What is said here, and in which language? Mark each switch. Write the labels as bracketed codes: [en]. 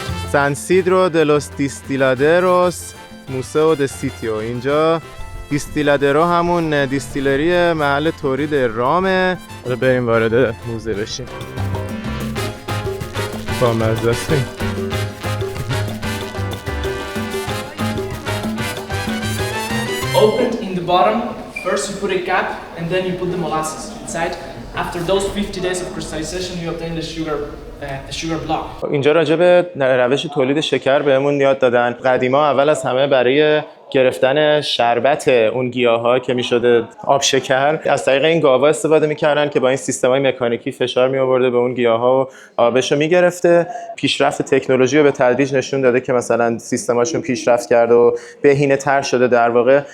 [es] San Isidro de los Destiladeros Museo de Sitio. [fa] اینجا دیستیلادرو همون دیستیلری محل تولید رامه. حالا بریم وارد موزه بشیم. با مزه است. [en] Opened in the bottom, first you put a cap and then you put the molasses inside. After those 50 days of crystallization you obtain the sugar block. [fa] اینجا راجع به روش تولید شکر بهمون یاد دادن. قدیما اول از همه برای گرفتن شربت اون گیاها که میشده آب شکر از طریق این گاوا استفاده میکردن که با این سیستم‌های مکانیکی فشار میآورده به اون گیاها و آبشو میگرفته. پیشرفت تکنولوژی رو به تدریج نشون داده که مثلا سیستماشون پیشرفت کرده و بهینه‌تر شده در واقع.